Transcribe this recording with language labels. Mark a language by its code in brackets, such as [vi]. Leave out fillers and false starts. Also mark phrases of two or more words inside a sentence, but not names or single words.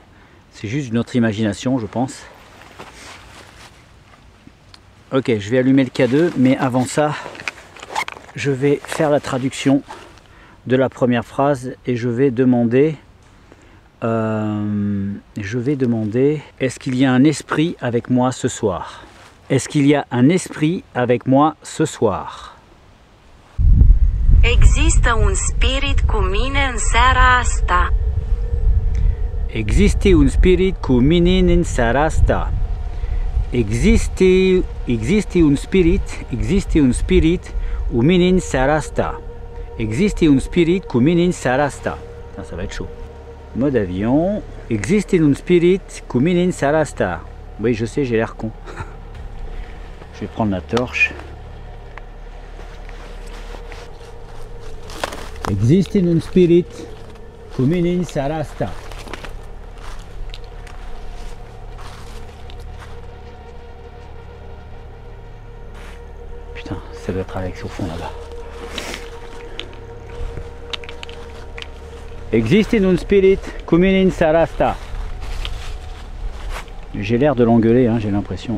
[fr] C'est juste notre imagination, je pense. Ok, je vais allumer le K2, mais avant ça, je vais faire la traduction de la première phrase et je vais demander est-ce qu'il y a un esprit avec moi ce soir? Est-ce qu'il y a un esprit avec moi ce soir? [ro] Există un spirit cu mine în seara asta. Există un spirit cu mine în seara asta. Există un spirit cu mine în seara asta. Există un spirit cu mine în seara asta. [fr] Ça va être chaud. Mode avion. [ro] Există un spirit cu mine în seara asta. [fr] Oui, je sais, j'ai l'air con. Je vais prendre la torche. [ro] Există un spirit cu mine în seara asta. [fr] Putain, ça doit être Alex au fond là-bas. [ro] Existe un spirit comune sarasta. [fr] J'ai l'air de l'engueuler, hein, j'ai l'impression.